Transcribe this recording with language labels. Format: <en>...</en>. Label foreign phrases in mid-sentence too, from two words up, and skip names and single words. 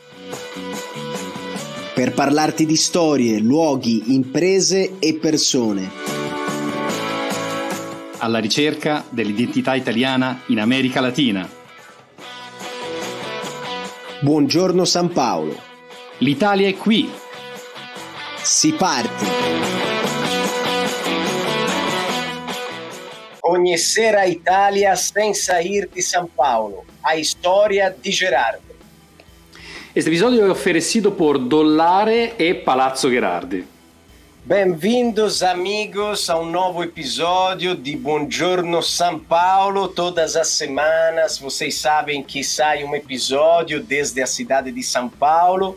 <it>per parlarti di storie, luoghi, imprese e persone. Alla ricerca dell'identità italiana in America Latina. Buongiorno San Paolo. L'Italia è qui. Si parte.</it> <pt>Conhecer a Itália sem sair de São Paulo. A história de Gerardo. Este episodio è oferecido por Dollare e Palazzo Gherardi. Bem-vindos, amigos, a um novo episódio de Buongiorno São Paulo. Todas as semanas, vocês sabem que sai um episódio desde a cidade de São Paulo.</pt>